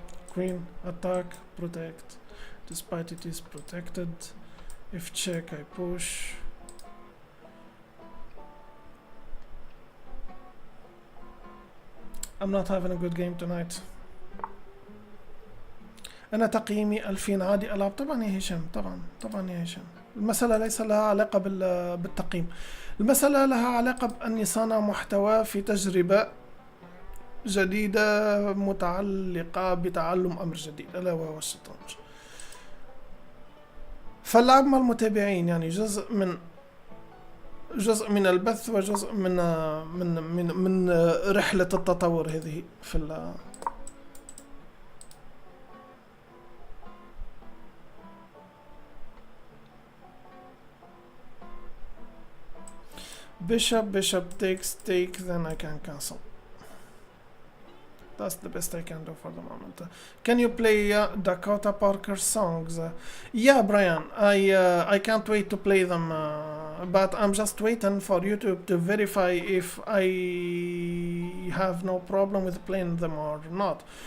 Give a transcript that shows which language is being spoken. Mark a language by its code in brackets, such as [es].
[en] Queen, attack, protect. Despite it is protected. If check, I push. I'm not having a good game tonight. [ar] أنا تقييمي 2000 عادي ألعب. طبعا يا هشام، طبعا يا هشام. المسألة ليس لها علاقة بالتقييم. المسألة لها علاقة بأني صانع محتوى في تجربة جديدة متعلقة بتعلم أمر جديد ألا وهو الشطرنج. فاللعب مع المتابعين يعني جزء من البث وجزء من رحلة التطور هذه في [en] Bishop takes take, then I can cancel. That's the best I can do for the moment. Can you play Dakota Parker songs? Yeah, Brian, I can't wait to play them, but I'm just waiting for YouTube to verify if I have no problem with playing them or not.